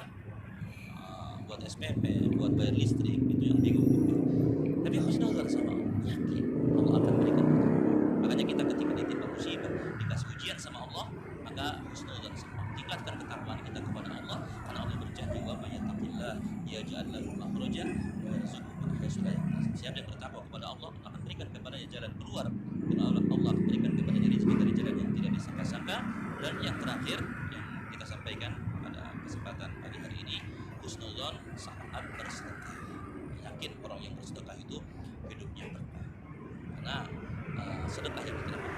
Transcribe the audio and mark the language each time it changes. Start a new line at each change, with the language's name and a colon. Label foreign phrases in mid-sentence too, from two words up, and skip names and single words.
Indonesian: Buat SPP, buat bayar listrik itu yang bingung. Tapi husnudzon sama Allah, yakin Allah akan berikan kita. Makanya kita ketika ditimpa musibah, dikasih ujian sama Allah, maka husnudzon sama Allah. Tingkatkan ketakwaan kita kepada Allah, karena Allah berjanji
Arabic: ومن يتق الله يجعل له مخرجا ويرزقه من حيث لا يحتسب.
Indonesian: Siapa yang bertakwa kepada Allah akan berikan kepadanya jalan keluar, dan Allah akan berikan kepadanya rezeki dari jalan yang tidak disangka-sangka. Dan yang terakhir yang kita sampaikan pada kesempatan pagi hari ini, husnudzon saat bersedekah. Yakin orang yang bersedekah itu hidupnya berkah, karena sedekah yang kita